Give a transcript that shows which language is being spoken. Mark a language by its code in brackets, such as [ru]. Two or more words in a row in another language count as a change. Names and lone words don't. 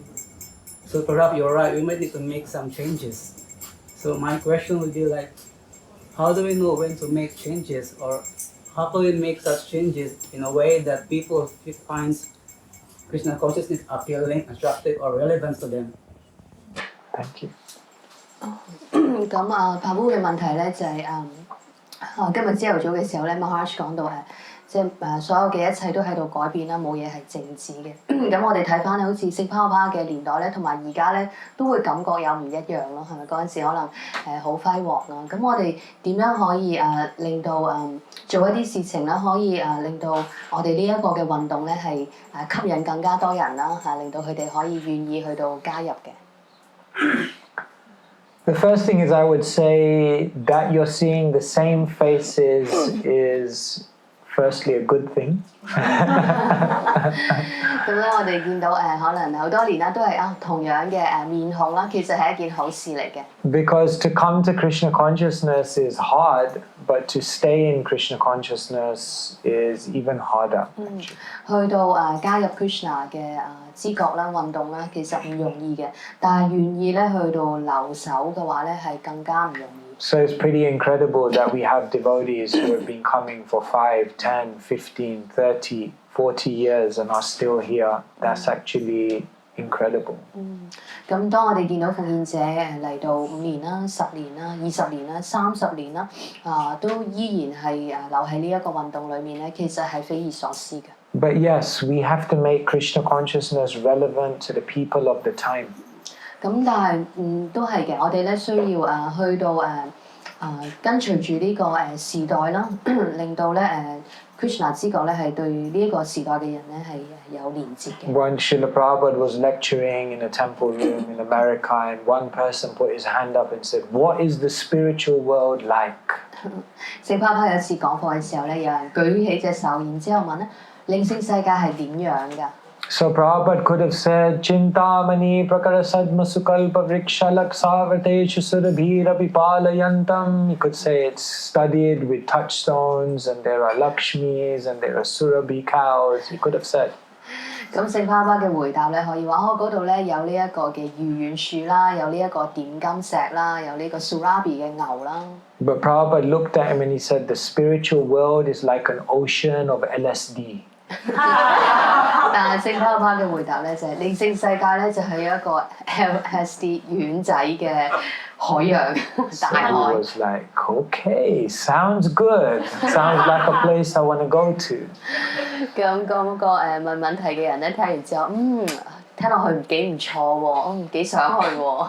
[en] So perhaps you're right, we might need to make some changes. So my question would be like, how do we know when to make changes, or how can we make such changes in a way that people find Krishna consciousness appealing, attractive, or relevant to them? Thank you. [yue] 咁啊 ，Prabhu 嘅問題咧就係今日朝頭早嘅時候咧 ，Maharaj 講到即係所有嘅一切都喺度改變啦，冇嘢係靜止嘅。咁我哋睇翻咧，好似聖泡泡嘅年代咧，同埋而家咧都會感覺有唔一樣咯，係咪？嗰陣時可能好輝煌啦。咁我哋點樣可以令到做一啲事情咧，可以令到我哋呢一個嘅運動咧係吸引更加多人啦令到佢哋可以願意去到加入嘅。 [en] The first thing is I would say that you're seeing the same faces is firstly a good thing. [yue] 咁咧，我哋見到可能好多年啦，都係同樣嘅面孔啦，其實係一件好事嚟嘅。 [en] Because to come to Krishna consciousness is hard, but to stay in Krishna consciousness is even harder. [yue] 去到加入 Krishna 嘅知覺啦、運動啦，其實唔容易嘅，但係願意咧去到留守嘅話咧，係更加唔容易。 [en] So it's pretty incredible that we have devotees who have been coming for 5, 10, 15, 30, 40 years and are still here. That's actually incredible. [yue] 咁當我哋見到奉獻者嚟到5年啦、10年啦、20年啦、30年啦，都依然係留喺呢一個運動裏面咧，其實係匪夷所思嘅。 [en] But yes, we have to make Krishna consciousness relevant to the people of the time. [yue] 咁但係都係嘅，我哋咧需要去到跟隨住呢個時代啦，令到咧Krishna 知覺咧係對呢一個時代嘅人咧係有連結嘅。 [en] Once Srila Prabhupada was lecturing in a temple room in America, and one person put his hand up and said, "What is the spiritual world like?" [yue] 聖泡泡有一次講課嘅時候咧，有人舉起隻手，然之後問咧靈性世界係點樣㗎？ [en] So Prabhupada could have said, [sa] Chintamani prakara sadma sukalpa vrikshalak savarteshu surabhira vipalayantam. [en] He could say it's studied with touchstones and there are Lakshmis and there are surabhi cows. He could have said. [yue] 咁聖泡泡嘅回答咧，可以話嗰度咧有呢一個嘅御苑樹啦，有呢一個點金石啦，有呢個 Surabhi 嘅牛啦。 [en] But Prabhupada looked at him and he said, the spiritual world is like an ocean of LSD. [yue] 但係聖泡泡嘅回答咧就係靈性世界咧就係一個 LSD 丸仔嘅海洋大海。 [en] So he was like, okay, sounds good. Sounds like a place I want to go to. [yue] 咁嗰個問問題嘅人咧聽完之後，聽落去幾唔錯喎，幾想去喎。